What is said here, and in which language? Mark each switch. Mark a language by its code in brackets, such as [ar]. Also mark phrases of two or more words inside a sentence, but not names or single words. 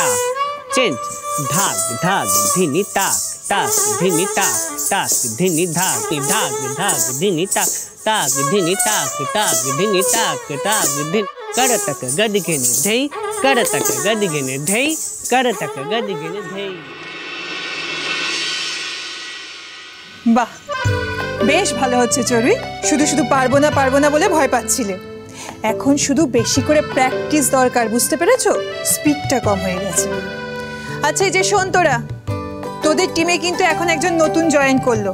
[bn] Change. Dhag, dhag, dhini, ta. Tak, dhini, ta. Tak, dhini, dhag. Dhag, dhag, dhini, ta. Tak, dhini, tak. Tak, dhini, tak. Tak, dhini. Karataka, gadigene, dhei. Karataka, gadigene, dhei. Karataka, gadigene, dhei. বাহ, বেশ ভালো হচ্ছে চড়ুই। শুধু শুধু পারবো না বলে ভয় পাচ্ছিলে। এখন শুধু বেশি করে প্র্যাকটিস দরকার, বুঝতে পেরেছো? স্পিডটা কম হয়ে গেছে। আচ্ছা এই যে শোন, তোদের টিমে কিন্তু এখন একজন নতুন জয়েন করলো।